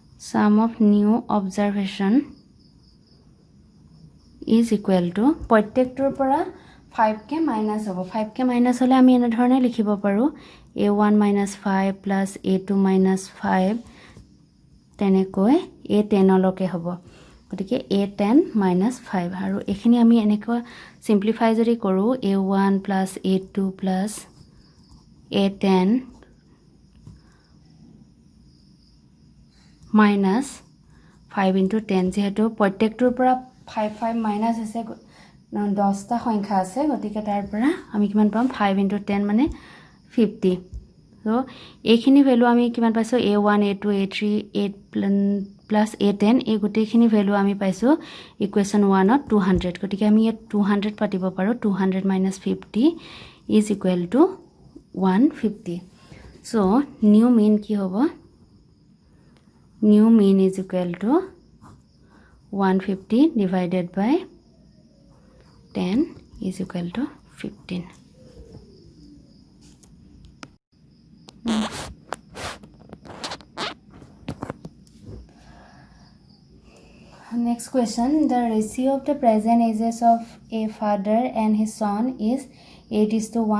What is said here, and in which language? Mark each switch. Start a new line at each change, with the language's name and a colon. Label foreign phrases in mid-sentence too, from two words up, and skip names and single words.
English: sum of new observation is equal to
Assamese: প্ৰত্যেকটোৰ পৰা 5কে মাইনাস হ'ব 5কে মাইনাস হলে আমি এনে ধৰণে লিখিব পাৰো a1 - 5 plus a2 - 5 তেনেকৈ a10 লকে হ'ব গতিকে a10 - 5 আৰু এখিনি আমি এনেকৈ সিম্পলিফাই যদি কৰো a1 plus a2 plus a10
English: minus 5 into 10
Assamese: যেহেতু প্ৰত্যেকটোৰ পৰা 5 5 মাইনাস আছে 10টা সংখ্যা আছে গতিকে তাৰ পৰা আমি কিমান পাম 5 into 10 মানে 50 সো এইখিনি ভ্যালু আমি কিমান পাইছো a1 a2 a3 8 plus a10 এই গোটেইখিনি ভ্যালু আমি পাইছো ইকুৱেশ্যন 1 ত 200 গতিকে আমি ইয়াত 200 পাতিব পাৰো
English: 200 minus 50 is equal to 150 so new mean
Assamese: কি হ'ব
English: new mean is equal to 150 divided by 10 is equal to 15 Next question, the ratio of the present ages of a father and his son is 8:1.